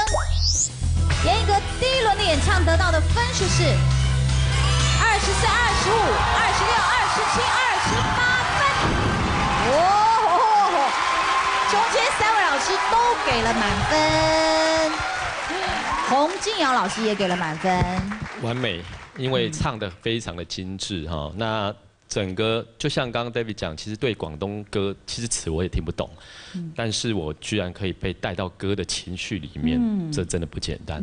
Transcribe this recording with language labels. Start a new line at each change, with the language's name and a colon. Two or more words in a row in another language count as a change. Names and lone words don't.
Chinese: 嚴藝格第一輪的演唱得到的分數是24、25、26、27、28分。哦，中間3位老師都給了滿分，洪敬堯老師也給了滿分。完美，因为唱得非常的精致哈。那整个就像刚刚 David 讲，其实对广东歌，其实词我也听不懂，但是我居然可以被带到歌的情绪里面，这真的不简单，